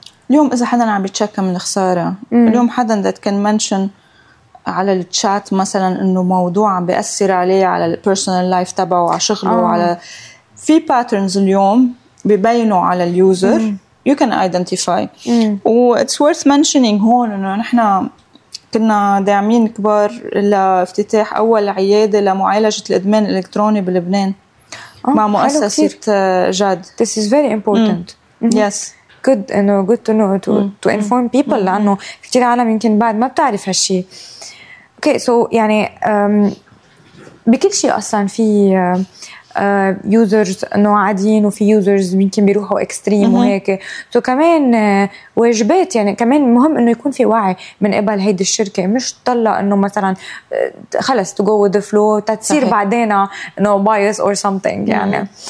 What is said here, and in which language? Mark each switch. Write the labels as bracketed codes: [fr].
[ar] اليوم اذا حدا عم بيتشكى من الخساره اليوم حدا ذات كان منشن على الشات مثلا انه موضوع عم بياثر عليه على البيرسونال لايف تبعه وعلى شغله وعلى في باترنز اليوم ببينوا على اليوزر يو كان ايدنتيفاي و اتس وورث منشنينج هون انه نحن كنا داعمين كبار لافتتاح أول عيادة لمعالجة الإدمان الإلكتروني بلبنان مع مؤسسة جاد. [en] This is very important. Yes. Good, you know, good to know to inform people لأنه كتير عالم يمكن بعد ما بتعرف هالشي. [ar] Okay, so يعني بكل شيء أصلاً في users إنه عاديين وفي users يمكن بيروحوا extreme وهيك. So كمان واجبات يعني كمان مهم إنه يكون في وعي من قبل هيدي الشركة مش طلع إنه مثلاً خلص to go with the flow تتصير بعدين no bias or something يعني.